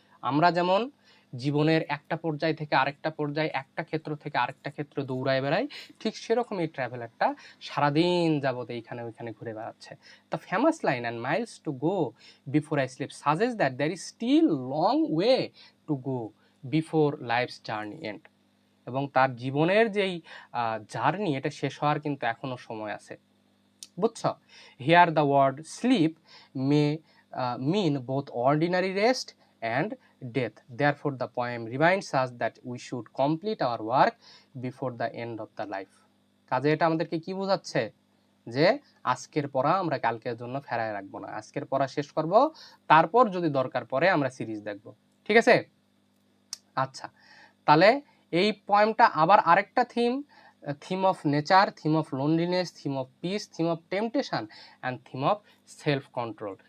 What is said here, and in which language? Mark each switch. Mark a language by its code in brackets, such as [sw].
[bn] আমরা যেমন জীবনের একটা পর্যায় থেকে আরেকটা পর্যায়ে, একটা ক্ষেত্র থেকে আরেকটা ক্ষেত্র দৌড়ায় বেড়াই, ঠিক সেরকম এই ট্রাভেলারটা সারাদিন যাবত এইখানে ওইখানে ঘুরে বেড়াচ্ছে। [en] The famous line and miles to go before I sleep suggest that there is still long way to go before life's journey end. [bn] এবং তার জীবনের যেই জার্নি, এটা শেষ হওয়ার কিন্তু এখনো সময় আছে, বুঝছো? [en] Here the word sleep may mean both ordinary rest and death. Therefore, the poem reminds us that we should complete our work before the end of the life. [bn] কাজে এটা আমাদেরকে কি বোঝাচ্ছে? যে আজকের পড়া আমরা কালকের জন্য ফেরায় রাখবো না, আজকের পড়া শেষ করব, তারপর যদি দরকার পড়ে আমরা সিরিজ দেখব, ঠিক আছে? আচ্ছা, তাহলে এই পয়েমটা আবার আরেকটা [en] Theme of nature, theme of loneliness, theme of peace, theme of temptation and theme of self control.